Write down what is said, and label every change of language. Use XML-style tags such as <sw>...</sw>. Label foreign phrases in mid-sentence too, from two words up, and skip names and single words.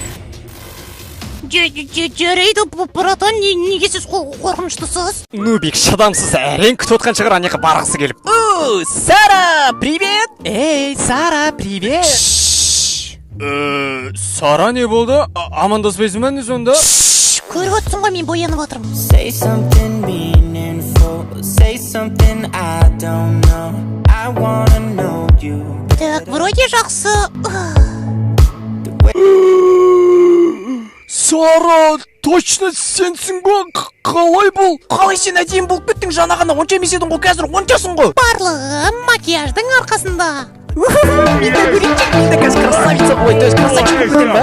<kk>Жарайды, братан, неге сіз қорқыныштысыз? Нубик шыдамсыз, әрең күтіп отқан шығар, анаяққа барғысы келіп.</kk> <ru>Сара, привет! Ей, Сара, привет!</ru> <kk>Сара не болды? Амандаспайсың ба не сонда? Көріп отырсың ғой, мен боянып отырмын.</kk> <en>Say something meaningful, say something I don't know. I wanna know you.</en> <ru>Так, вроде жақсы.</ru> <kk>Сара, точно сенсің ба? Қалай бұл? Қалай сен әдейім болып кеттің? Жаңа ғана онша емес едің ғой, қазір оншасың ғой. Барлығы макияждың арқасында. Мен де көрейінші, мен де қазір красавица ғой,</kk> <ru>то есть красавчик</ru> <kk>болдың ба?</kk>